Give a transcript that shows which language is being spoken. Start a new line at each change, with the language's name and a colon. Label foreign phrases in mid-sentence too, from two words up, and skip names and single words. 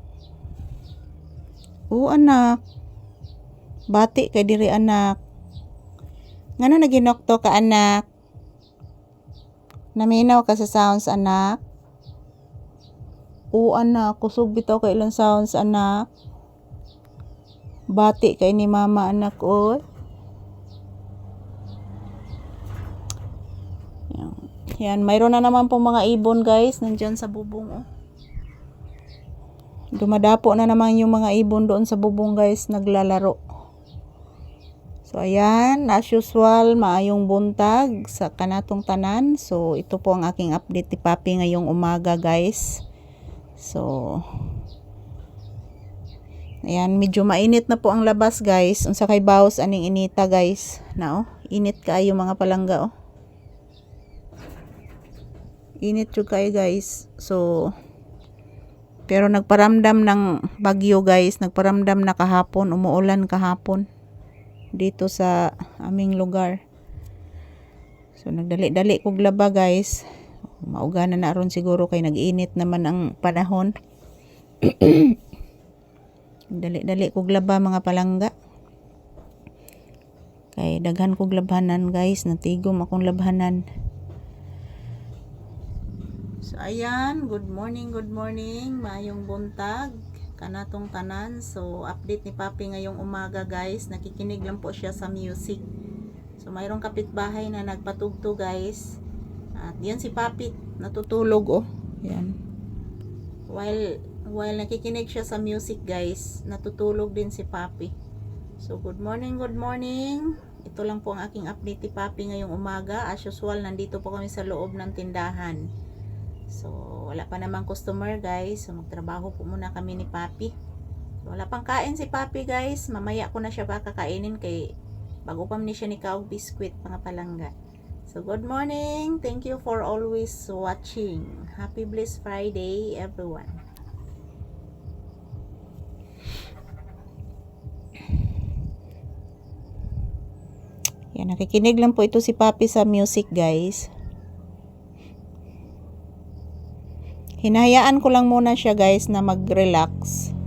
Cebuano: O anak. Bati kay diri anak. Ngano naginokto ka anak? Naminaw ka sa sounds anak? O anak, kusog bitaw kay ilang sounds anak. Bati kay ni mama anak oy.
Filipino: Yan, mayroon na naman po mga ibon guys, nandiyan sa bubong oh. Dumadapo na naman yung mga ibon doon sa bubong guys, naglalaro. So ayan,
English: as usual,
Cebuano: maayong buntag sa kanatong tanan.
Filipino: So ito po ang aking update ni Papi ngayong umaga guys. So ayan, medyo mainit na po ang labas guys.
Cebuano: Unsa kay baos aning inita guys. Na oh, init kaayo mga palangga oh. Init jud kayo guys.
Filipino: So pero nagparamdam ng bagyo guys, nagparamdam na kahapon, umuulan kahapon dito sa aming lugar.
Cebuano: So nagdali-dali kog laba guys. Mauga na ron siguro kay nag-init naman ang panahon. Dali-dali kog laba mga palangga. Kay daghan kog labhanan guys, natigom akong labhanan. So ayan,
English: good morning,
Cebuano: maayong buntag kanatong tanan.
Filipino: So update ni Papi ngayong umaga guys, nakikinig lang po siya sa music. So mayroong kapitbahay na nagpatugtog guys. At yan si Papi natutulog oh. Yan. While nakikinig siya sa music guys, natutulog din si Papi.
English: So good morning.
Filipino: Ito lang po ang aking update ni Papi ngayong umaga.
English: As usual,
Filipino: nandito po kami sa loob ng tindahan. So, wala pa namang customer guys. So, magtrabaho po muna kami ni Papi. So, wala pang kain si Papi guys.
Cebuano: Mamaya ko na siya kakainin kay bago pa ni siya ni kaog biskwit mga palangga.
English: So, good morning. Thank you for always watching. Happy Blessed Friday everyone.
Filipino: Yan, nakikinig lang po ito si Papi sa music guys. Hinahayaan ko lang muna siya guys na mag-relax.